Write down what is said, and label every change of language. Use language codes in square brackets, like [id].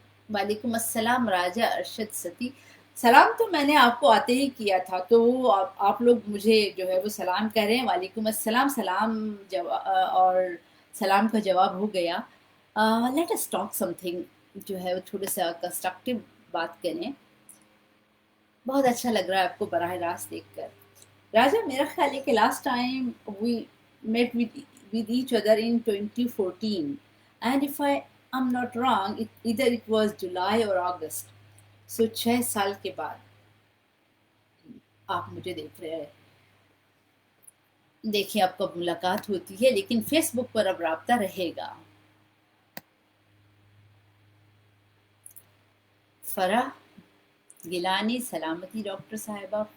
[hi] वालेकुम अस्सलाम राजा अरशद सती। सलाम तो मैंने आपको आते ही किया था, तो वो आप लोग मुझे जो है वो सलाम कह रहे हैं। वालेकुम अस्सलाम, सलाम और सलाम का जवाब हो गया। [en] let us talk something, [hi] जो है वो थोड़ा सा कंस्ट्रक्टिव बात करें। बहुत अच्छा लग रहा है आपको बराह रास्त देखकर। राजा, मेरा ख्याल है कि [en] Last time we met with each other in 2014, and if I'm not wrong, either it was July or August. [hi] So 6 साल के बाद आप मुझे देख रहे हैं। देखिए, अब कब मुलाकात होती है, लेकिन फेसबुक पर अब राब्ता रहेगा। फराह गिलानी, सलामती डॉक्टर साहिबा।